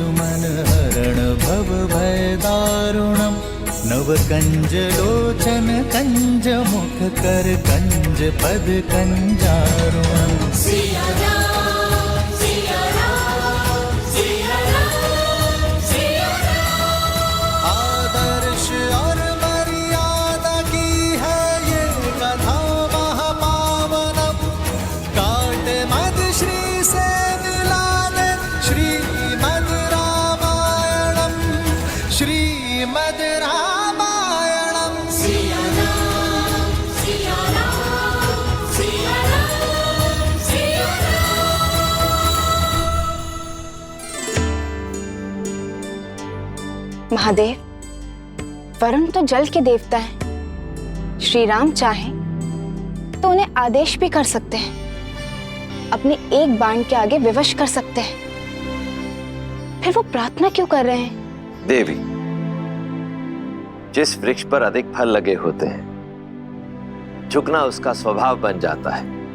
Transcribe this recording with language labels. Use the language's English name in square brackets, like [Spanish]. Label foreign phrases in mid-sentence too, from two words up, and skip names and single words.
[Sanskrit] मन हरण भव भय दारुणम नव कंज लोचन कंज मुख कर कंज पद कंजारुणम। [Hindi] सिया राम सिया राम सिया राम सिया राम। आदर्श और मर्यादा की है ये कथा महापावनम काट मद श्री से मिलाने श्रीमद् रामायणम श्रीमद् रामायणम। सिया राम सिया राम सिया राम सिया राम। महादेव, वरुण तो जल के देवता हैं। श्री राम चाहें तो उन्हें आदेश भी कर सकते हैं, अपने एक बाण के आगे विवश कर सकते हैं। फिर वो प्रार्थना क्यों कर रहे हैं? देवी, जिस वृक्ष पर अधिक फल लगे होते हैं झुकना उसका स्वभाव बन जाता है।